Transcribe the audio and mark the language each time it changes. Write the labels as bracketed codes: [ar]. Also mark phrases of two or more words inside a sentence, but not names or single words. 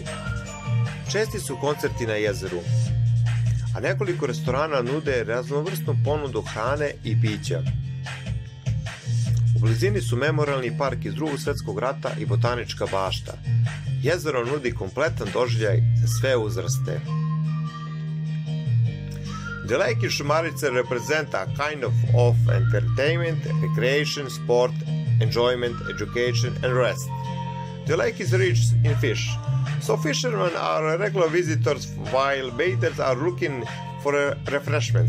[sr] Česti su koncerti na jezeru, a nekoliko restorana nude raznovrsnu ponudu hrane i pića. U blizini su memorialni park iz Drugog svetskog rata i botanička bašta. Jezero nudi kompletan doživljaj za sve uzraste. [en] The lake in Šumarice represent a kind of entertainment, recreation, sport, enjoyment, education and rest. The lake is rich in fish, so fishermen are regular visitors while bathers are looking for refreshments.